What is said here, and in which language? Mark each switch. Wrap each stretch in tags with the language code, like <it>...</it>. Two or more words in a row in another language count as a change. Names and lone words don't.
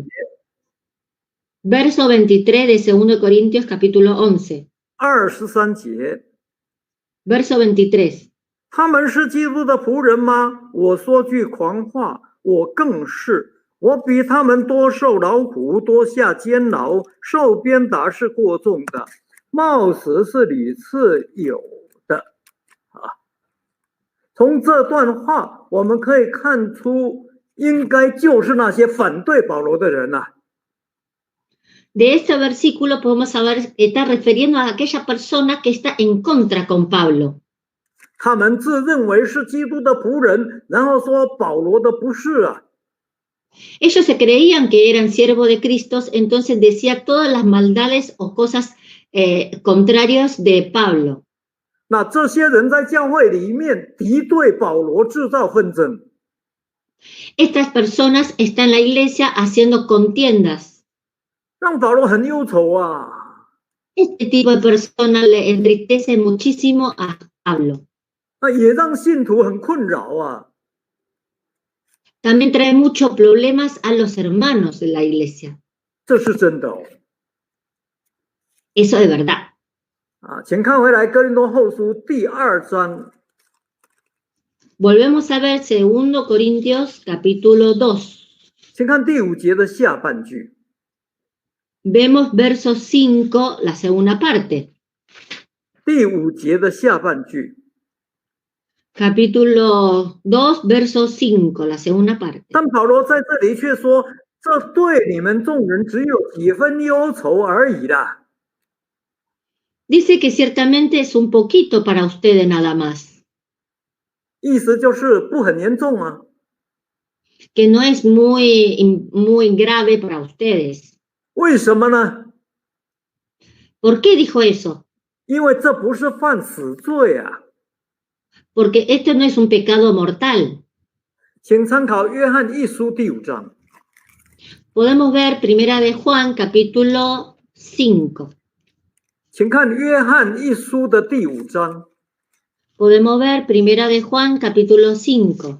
<es>Verso 23 de 2 Corintios capítulo 11.</es> <zh>23 节。</zh> <es>Verso 23.</es> <zh>他们是基督的仆人吗？我说句狂话，我更是。我比他们多受劳苦，多下监牢，受鞭打是过重的，冒死是屡次有的。从这段话我们可以看出，应该就是那些反对保罗的人。</zh> <es>de ese versículo podemos saber, está refiriendo a aquella persona que está en contra con Pablo.</es> <zh>他们自认为是基督的仆人，然后说保罗的不是啊。</zh> <es>Ellos se creían que eran siervos de Cristo, entonces decía todas las maldades o cosas contrarias de Pablo.</es> <zh>那这些人在教会里面敌对保罗，制造纷争。</zh> <es>Estas personas están en la iglesia haciendo contiendas.</es> <zh>让保罗很忧愁啊。</zh> <es>Este tipo de personas le entristece muchísimo a Pablo.</es> <zh>那也让信徒很困扰啊。</zh> <es>También trae muchos problemas a los hermanos de la iglesia.</es> <zh>这是真的哦。</zh> <es>Eso de verdad.</es> <zh>啊，请看回来哥林多后书第2章。</zh> <es>Volvemos a ver 2 Corintios capítulo 2.</es> <zh>请看第5节的下半句。</zh> <es>Vemos verso 5, la segunda parte.</es> <zh>第5节的下半句。</zh> <es>Capítulo 2, verso 5, la segunda parte.</es> <zh>但保罗在这里却说，这对你们众人只有几分忧愁而已啦。</zh> <es>Dice que ciertamente es un poquito para ustedes nada más.</es> <zh>意思就是不很严重啊。</zh> <es>Que no es muy grave para ustedes.</es> <zh>为什么呢？</zh> <es>¿Por qué dijo eso?</es> <zh>因为这不是犯死罪啊。</zh> <es>Porque esto no es un pecado mortal.</es> <zh>请参考约翰一书第5章。</zh> <es>Podemos ver Primera de Juan, capítulo 5.</es> <zh>请看约翰一书的第5章。</zh> <es>Podemos ver Primera de Juan, capítulo 5.</es>